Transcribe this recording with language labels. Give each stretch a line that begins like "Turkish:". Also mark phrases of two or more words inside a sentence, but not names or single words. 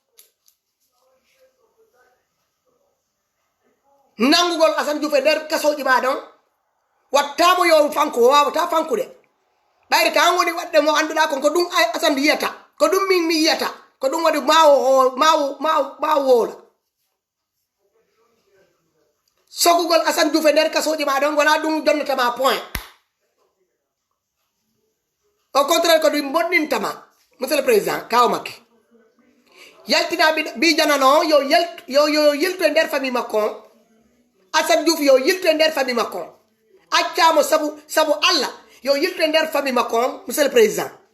Fula: nangugol Assane Diouf e nder kasoji ma ɗon wattamo yo fanko wawata fankude ɓayri ka an woni waɗde mo annduɗa ko ɗum Assane yiyata ko ɗum min mi yiyata ko ɗum waɗi mawo woola sogugol Assane Diouf e nder kasoji ma ɗon wona ɗum jonnatama point
French: au contraire
Fula: ko ɗum bonɗintama
French: monsieur le président
Fula: Kaaw Macky yaltina bi janano yo yilto e nder famille makko Assane Diouf yo yilto e nder famille makko accamo sabu Allah yo yilto e nder famille makko
French: monsieur le président